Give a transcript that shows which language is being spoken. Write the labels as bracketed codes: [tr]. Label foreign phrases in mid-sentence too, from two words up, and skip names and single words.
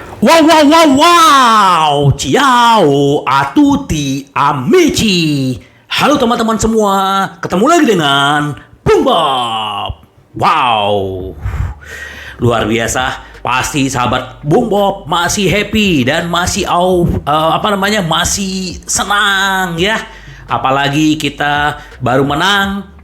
[it] Wow, wow, wow, wow. Ciao a tutti amici. [id] Halo teman-teman semua. Ketemu lagi dengan Bung Bob. Wow. Luar biasa. Pasti sahabat Bung Bob masih happy dan masih masih senang ya. Apalagi kita baru menang.